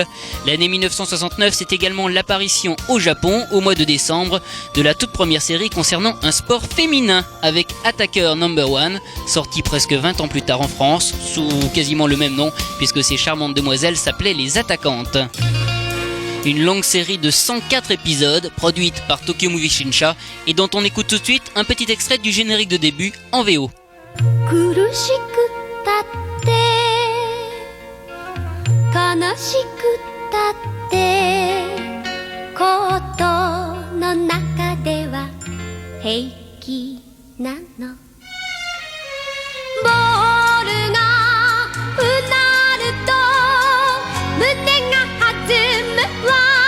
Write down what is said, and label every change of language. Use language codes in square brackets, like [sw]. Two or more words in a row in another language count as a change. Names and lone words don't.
[fr] L'année 1969, c'est également l'apparition au Japon, au mois de décembre, de la toute première série concernant un sport féminin avec Attacker No. 1, sorti presque 20 ans plus tard en France, sous quasiment le même nom, puisque ces charmantes demoiselles s'appelaient les Attaquantes. Une longue série de 104 épisodes, produite par Tokyo Movie Shinsha, et dont on écoute tout de suite un petit extrait du générique de début en VO. [ja] 苦しくたって悲しくたってことの中では平気なのボールがうなると胸が弾むわ